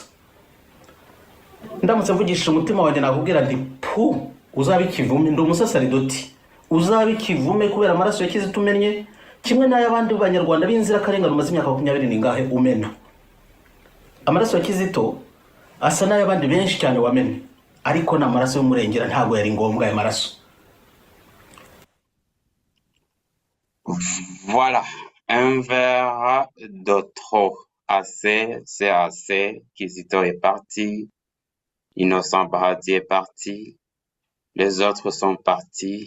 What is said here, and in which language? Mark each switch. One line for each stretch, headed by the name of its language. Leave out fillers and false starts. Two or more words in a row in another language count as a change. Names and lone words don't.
Kinyarwanda: Ndamutse mvugishije umutima wanjye nakubwira nti pu, uzaba ikivume, ndi umusasaridoti, uzaba ikivume kubera amaraso ya Kizito umennye, kimwe n'ay'abandi b'Abanyarwanda b'inzira karengana umaze imyaka 20 n'ingahe umena. Amaraso ya Kizito asa n'ay'abandi benshi cyane wamennye, ariko n'amaraso y'umurengera ntabwo yari ngombwa aya maraso.
French: Voilà, un verre de trop. Assez, c'est assez. Kizito est parti. Innocent Bahati est parti. Les autres sont partis.